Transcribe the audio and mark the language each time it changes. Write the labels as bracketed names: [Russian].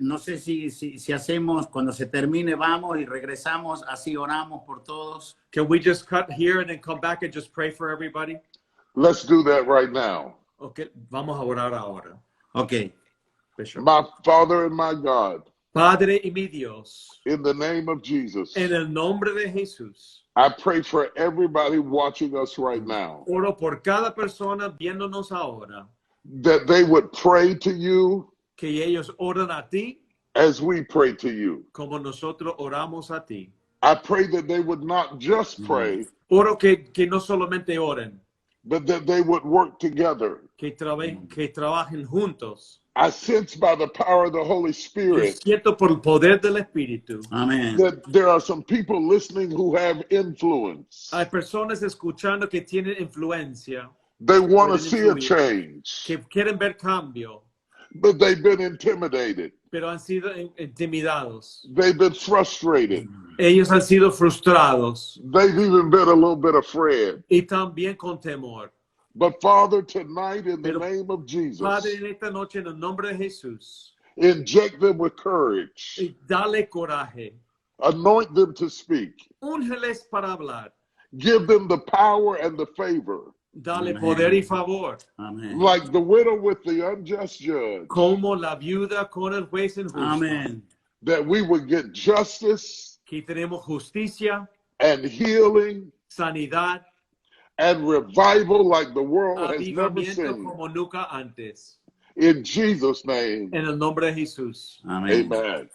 [Spanish] No sé si hacemos, cuando se termine, vamos y regresamos, así oramos por todos. [English] Can we just cut here and then come back and just pray for everybody? Let's do that right now. [Spanish] Okay, vamos a orar ahora. Ok. [English] Bishop. My Father and my God, [Spanish] Padre y mi Dios, [English] in the name of Jesus, [Spanish] en el nombre de Jesús, [English] I pray for everybody watching us right now, [Spanish] oro por cada persona viéndonos ahora, [English] that they would pray to you [Spanish] que ellos oran a ti [English] as we pray to you. [Spanish] como nosotros oramos a ti. [English] I pray that they would not just pray, [Spanish] Oro que no solamente oren, [English] but that they would work together. [Spanish] que trabajen juntos. [English] I sense by the power of the Holy [Spanish] Yo [English] Spirit [Spanish] siento por el poder del Espíritu. Amén. [English] that there are some people listening who have influence. [Spanish] Hay personas escuchando que tienen influencia, [English] They want to [Spanish] Pueden [English] see a [Spanish] influir. [English] change, [Spanish] que quieren ver cambio, [English] but they've been intimidated. [Spanish] pero han sido intimidados. [English] They've been frustrated. [Spanish] Ellos han sido frustrados [English] They've even been a little bit afraid. [Spanish] y también con temor. [English] But Father, tonight in the [Spanish] Pero, [English] name of Jesus, [Spanish] Padre, en esta noche, en el nombre de Jesús, [English] inject them with courage. [Spanish] y dale coraje. [English] Anoint them to speak. [Spanish] Úngeles para hablar. [English] Give them the power and the favor. [Spanish] Dale Amén. poder y favor. Amén. [English] Like the widow with the unjust judge, [Spanish] Como la viuda con el juez injusto. Amén. [English] that we would get justice [Spanish] Aquí tenemos justicia, [English] and healing [Spanish] sanidad, [English] and revival like the world has never [Spanish] avivamiento [English] seen. [Spanish] como nunca antes. [English] In Jesus' name, [Spanish] En el nombre de Jesús. Amén. amen.